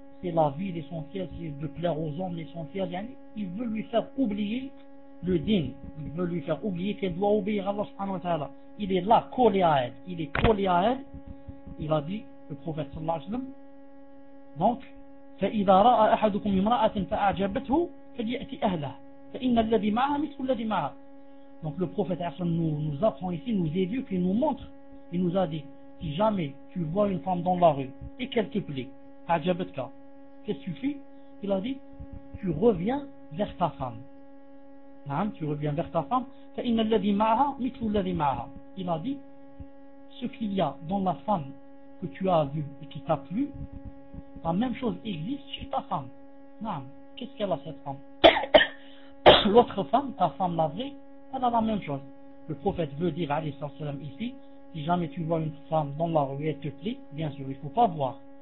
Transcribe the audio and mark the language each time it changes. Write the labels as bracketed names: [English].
[French] C'est la vie, l'essentiel c'est de plaire aux hommes, l'essentiel, yani, il veut lui faire oublier le din, il veut lui faire oublier qu'elle doit obéir à Allah subhanahu wa ta'ala. Il est là, collé à elle, il est collé à elle, il a dit le prophète sallallahu alayhi wa sallam. [Arabic] Donc, فإذا رأى أحدكم امرأة فأعجبته فليأتي أهلها فإن الذي معها مثل الذي معها. [French] Donc le prophète nous apprend ici, nous éduque et nous montre. Il nous a dit, si jamais tu vois une femme dans la rue et qu'elle te plaît, أعجبتك, qu'est-ce que tu fais? Il a dit, tu reviens vers ta femme. Non, tu reviens vers ta femme. [Arabic] فإن الذي معها مثل الذي معها. [French] Il a dit, ce qu'il y a dans la femme que tu as vue et qui t'a plu, la même chose existe chez ta femme. Non, qu'est-ce qu'elle a cette femme? L'autre femme, ta femme la vraie, elle a la même chose. Le prophète veut dire, alayhi sallam, ici, si jamais tu vois une femme dans la rue et elle te plaît, bien sûr, il ne faut pas voir.